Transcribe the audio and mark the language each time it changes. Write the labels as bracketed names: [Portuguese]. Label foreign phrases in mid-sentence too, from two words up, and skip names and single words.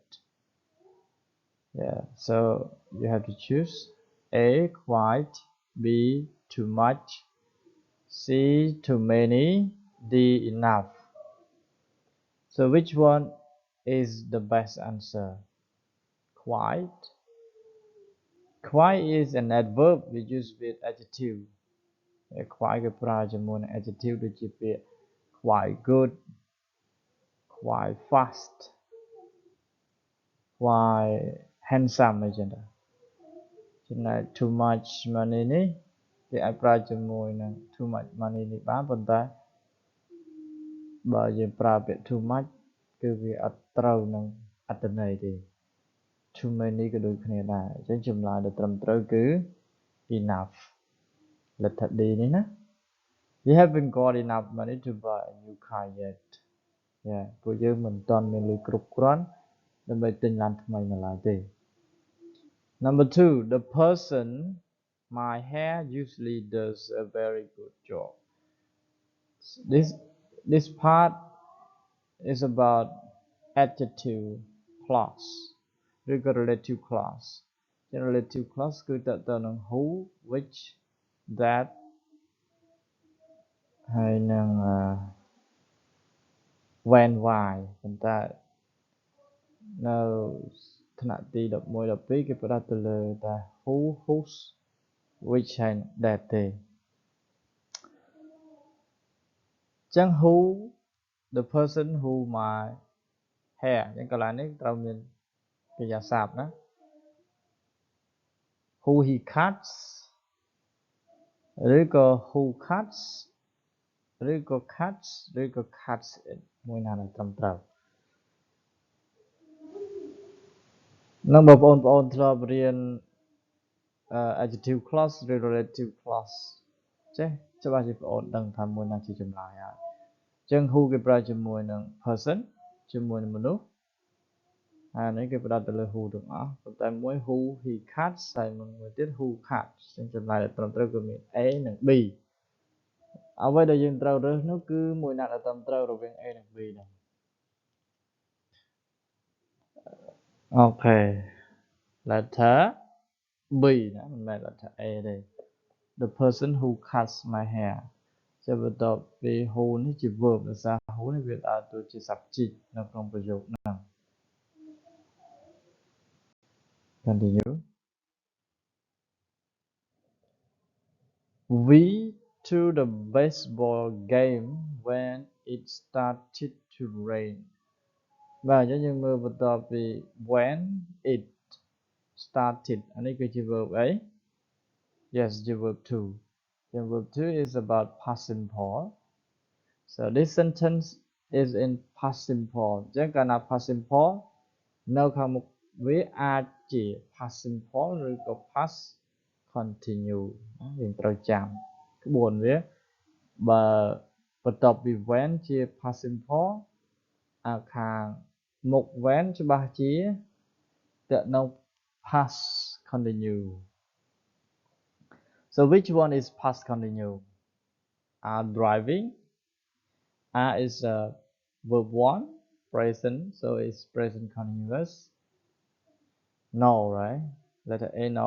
[English] Yeah, so you have to choose A, quite, B, too much, C, too many, D, enough. So which one is the best answer? Quite. Quite is an adverb we use with adjective. [Khmer] Quite គេប្រើជាមួយនឹង adjective ដូចជាពាក្យ [English] quite good, quite fast, quite handsome [Khmer] អីចឹងទៅចំណែក [English] too much money [Khmer] នេះគេអាចប្រើជាមួយនឹង [English] too much money [Khmer] នេះបានប៉ុន្តែបើយើងប្រើពាក្យ [English] too much [Khmer] គឺវាអត់ត្រូវនឹងអត្ថន័យទេ [English] too many [Khmer] ក៏ដូចគ្នាដែរអញ្ចឹងចម្លើយដែលត្រឹមត្រូវគឺ enough លទ្ធ D នេះណា [English] We haven't got enough money to buy a new car yet. Yeah, [Khmer] ពួកយើងមិនទាន់មានលុយគ្រប់គ្រាន់ដើម្បីទិញឡានថ្មីនៅឡើយទេ [English] Number 2, the person my hair usually does a very good job. This part is about adjective clause ឬក៏ relative clause. [Khmer] Relative clause គឺតើតើនឹង [English] who, which, that [Khmer] ហើយនឹង [English] when, why [Khmer] ប៉ុន្តែនៅថ្នាក់ទី11 12គេផ្ដោតទៅលើតែ [English] who, whose, which and that [Khmer] ទេ ចឹង [English] who the person who my hair [Khmer] ចឹងកន្លែងនេះត្រូវមានកិរិយាសព្ទណា [English] who he cuts [Khmer] ឬក៏ [English] who cuts [Khmer] ឬក៏ cuts ឬក៏ [English] cuts it [Khmer] មួយណាដែលត្រឹមត្រូវ នឹងបងប្អូនធ្លាប់រៀន [English] adjective clause [Khmer] ឬ [English] relative clause [Khmer] ចេះច្បាស់ជាបងប្អូនដឹងថាមួយណាជាចម្លើយហើយអញ្ចឹង who គេប្រើជាមួយនឹង person ជាមួយនឹងមនុស្សហើយនេះគេផ្ដោតទៅលើ who ទាំងអស់ប៉ុន្តែមួយ [English] who he cuts [Khmer] ហើយមួយទៀត [English] who cuts [Khmer] អញ្ចឹងចម្លើយដែលត្រឹមត្រូវគឺមាន A និង B អ្វីដែលយើងត្រូវរើសនោះគឺមួយណាដែលត្រឹមត្រូវរវាង A និង B ហ្នឹង អូខេ [English] letter B [Khmer] ណាមិនមែន [English] letter A [Khmer] ទេ [English] The person who cuts my hair [Khmer] ជាបន្ទាប់ពី who នេះជា verb ដោយសារ who នេះវាដើរតួជា subject នៅក្នុងប្រយោគហ្នឹង [English] Continue We to the baseball game when it started to rain [Khmer] បាទអញ្ចឹងយើងមើលបន្ទាប់ពី [English] when it started អា [Khmer] នេះគឺជា [English] verb អី Yes ជា verb 2 then verb 2 is about past simple so this sentence is in past simple [Khmer] អញ្ចឹងកាលណា [English] past simple [Khmer] នៅខាងមុខវាអាចជា [English] past simple [Khmer] ឬក៏ [English] past continue [Khmer] យើងត្រូវចាំក្បួនវាបើបន្ទាប់ពី when ជា [English] past simple [Khmer] ខាងមុខ when ច្បាស់ជាតើនៅ [English] past continue So which one is past continue? Are driving? Are is verb 1 present, so it's present continuous. No, right? Letter A, no.